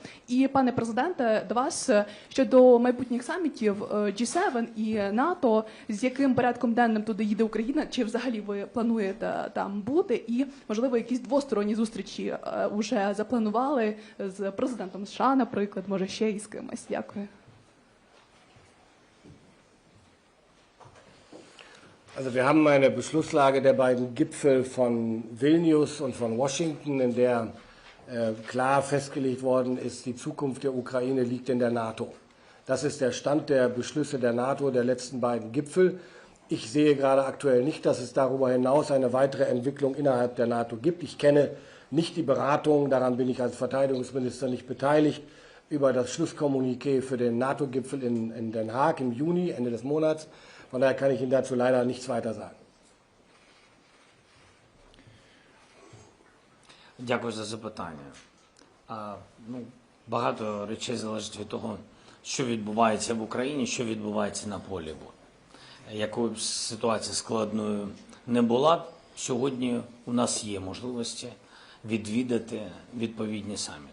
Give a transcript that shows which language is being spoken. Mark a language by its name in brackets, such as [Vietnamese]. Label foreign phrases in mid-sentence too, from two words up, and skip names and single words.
[Ukrainian] І, пане президенте, до вас щодо майбутніх самітів G7 і НАТО, з яким порядком денним туди їде Україна, чи взагалі ви плануєте там бути? І, можливо, якісь двосторонні зустрічі вже запланували з президентом США, наприклад, може ще і з кимось? Дякую. [German] Also wir haben eine Beschlusslage der beiden Gipfel von Vilnius und von Washington, in der klar festgelegt worden ist, die Zukunft der Ukraine liegt in der NATO. Das ist der Stand der Beschlüsse der NATO der letzten beiden Gipfel. Ich sehe gerade aktuell nicht, dass es darüber hinaus eine weitere Entwicklung innerhalb der NATO gibt. Ich kenne nicht die Beratungen, daran bin ich als Verteidigungsminister nicht beteiligt, über das Schlusskommuniqué für den NATO-Gipfel in Den Haag im Juni, Ende des Monats. Von daher kann ich Ihnen dazu leider nichts weiter sagen. [Ukrainian] Дякую за запитання. Багато речей залежить від того, що відбувається в Україні, що відбувається на полі бою. Якою б ситуація складною не була, сьогодні у нас є можливості відвідати відповідні саміти.